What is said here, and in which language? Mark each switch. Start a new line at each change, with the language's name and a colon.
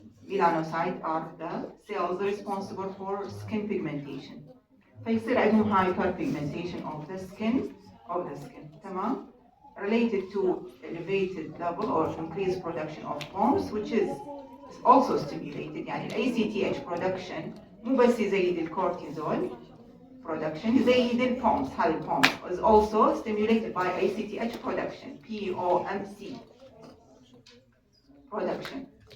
English: Melanocytes are the cells responsible for skin pigmentation.
Arabic: فيصير عندهم
English: hyperpigmentation of the skin.
Arabic: تمام.
English: Related to elevated level or increased production of POMS, which is also stimulated.
Arabic: يعني ACTH production مو بس يزيد الكورتيزول production, يزيد الPOMS. هذا الPOMS
English: is also stimulated by ACTH production, POMC production.